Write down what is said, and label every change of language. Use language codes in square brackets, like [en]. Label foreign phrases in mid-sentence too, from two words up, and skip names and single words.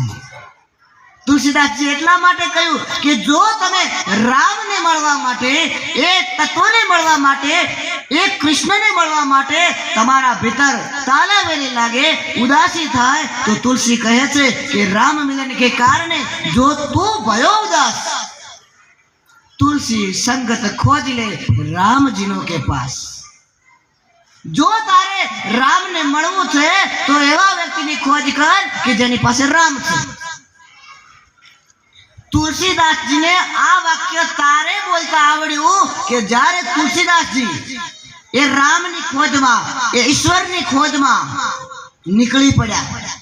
[gu] તુલસીદાસજી એટલા માટે કહ્યું કે જો તમે રામને મળવા માટે, એ તત્વને મળવા માટે, એ કૃષ્ણને મળવા માટે તમારા ભીતર તાલાવેલી લાગે, ઉદાસી થાય તો તુલસી કહે છે કે [hi] राम मिलन के कारण जो तू भयो उदास, तुलसी संगत खोज ले राम जीनो के पास. [gu] જો તારે રામને મળવું છે તો એવા વ્યક્તિની ખોજ કર કે જેની પાસે રામ છે. તુલસીદાસજીને આ વાક્ય તારે બોલતા આવડ્યું કે જ્યારે તુલસીદાસજી એ રામની ખોજમાં, એ ઈશ્વરની ખોજમાં નીકળી પડ્યા.